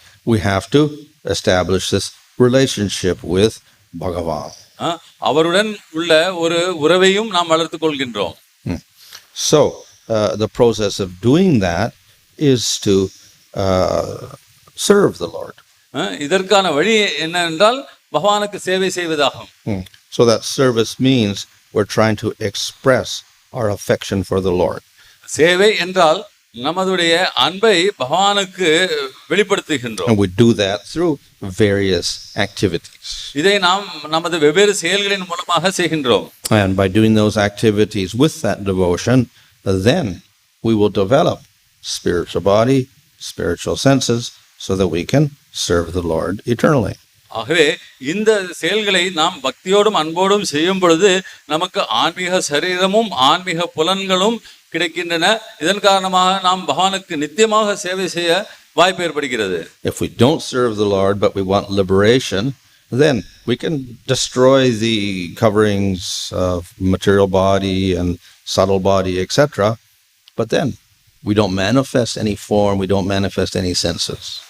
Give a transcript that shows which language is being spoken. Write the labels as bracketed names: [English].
[English] We have to establish this relationship with Bhagavan. [Tamil] அவருடன் உள்ள ஒரு உறவையும் நாம் வளர்த்துக் கொள்கின்றோம். [English] So the process of doing that is to serve the Lord. [Tamil] இதற்கான வழி என்னவென்றால் பகவானுக்கு சேவை செய்வதாகும். [English] So that service means we're trying to express our affection for the Lord. [Tamil] சேவை என்றால் நமதுடைய அன்பை பகவானுக்கு வெளிப்படுத்துகின்றோம். [English] And we do that through various activities. [Tamil] இதை நாம் நமது வெவ்வேறு செயல்களின் மூலமாக செய்கின்றோம். [English] And by doing those activities with that devotion, then we will develop spiritual body, spiritual senses, so that we can serve the Lord eternally. [Tamil] ஆகவே இந்த செயல்களை நாம் பக்தியோடும் அன்போடும் செய்யும் பொழுது நமக்கு ஆன்மீக சரீரமும் ஆன்மீக புலன்களும் கிடைக்கின்றன. இதன் காரணமாக நாம் பகவானுக்கு நித்தியமாக சேவை செய்ய வாய்ப்பு ஏற்படுகிறது. [English] If we don't serve the Lord but we want liberation, then we can destroy the coverings of material body and subtle body, etc. But then we don't manifest any form, we don't manifest any senses.